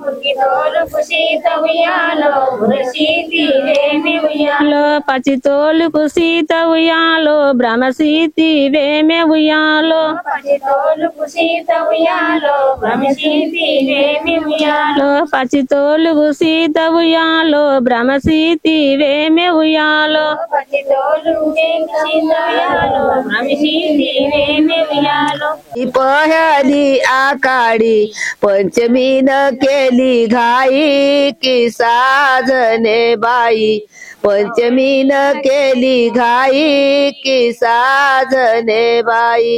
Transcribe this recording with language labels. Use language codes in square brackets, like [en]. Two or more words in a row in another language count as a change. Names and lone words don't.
[te] పచి తోలుకు సీత ఉయ్యాలో భ్రమసీతి వేమే ఉయ్యాలో ఉయ్యాలో పచ్చి తోలుగు సీత ఉయ్యాలో బ్రహ్మసీతి వేమె ఉయ్యాలో [mr] पहली आकाडी पंचमीन केली घाई की साजने बाई पंचमीन केली घाई की साजने बाई